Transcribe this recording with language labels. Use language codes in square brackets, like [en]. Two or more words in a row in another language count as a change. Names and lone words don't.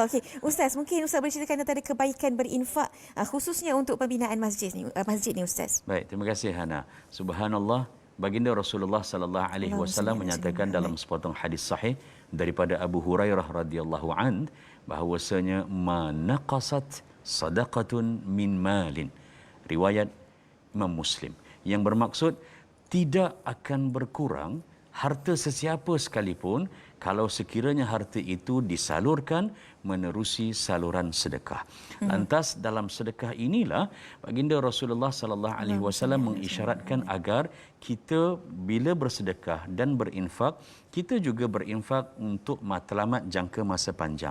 [ms] Okey, Ustaz, mungkin Ustaz boleh ceritakan tentang kebaikan berinfak khususnya untuk pembinaan masjid ni Ustaz. Baik, terima kasih Hana. Subhanallah, baginda Rasulullah [ar] صلى الله عليه وسلم [ms] menyatakan dalam sepotong hadis sahih daripada Abu Hurairah [ar] رضي الله عن [ms] bahawasanya [ar] ما نقصت صدقة من مال. [ms] Riwayat Imam Muslim, yang bermaksud tidak akan berkurang harta sesiapa sekalipun kalau sekiranya harta itu disalurkan menerusi saluran sedekah. Lantas dalam sedekah inilah baginda Rasulullah [ar] صلى الله عليه وسلم [ms] mengisyaratkan agar kita bila bersedekah dan berinfak, kita juga berinfak untuk matlamat jangka masa panjang.